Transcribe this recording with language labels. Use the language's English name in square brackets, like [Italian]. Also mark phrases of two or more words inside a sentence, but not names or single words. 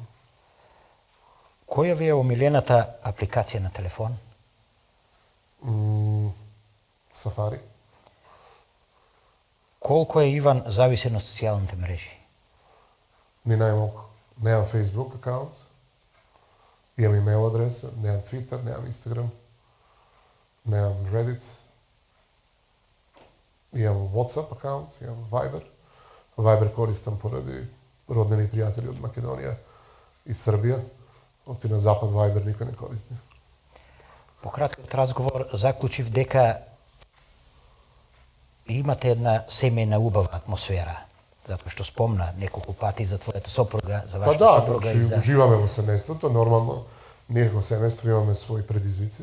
[Macedonian] Која ви е омилената апликација на телефон? Сафари. Колко е Иван зависен од социјалните мрежи? Ни најмалку. Немам Facebook акаунт. Imam email adrese, nemam Twitter, nemam Instagram, nemam Reddit, imam Whatsapp account, imam Viber. Viber користам поради роднини и пријатели од Македоније и Србија. Оти на запад Viber никој не користи. По краткиот разговор заклучив дека имате една семејна убава атмосфера, затоа што спомна неколку пати за твојата сопруга, за вашата сопруга и за... Уживаме во семејството, нормално ние како семејство имаме своји предизвици.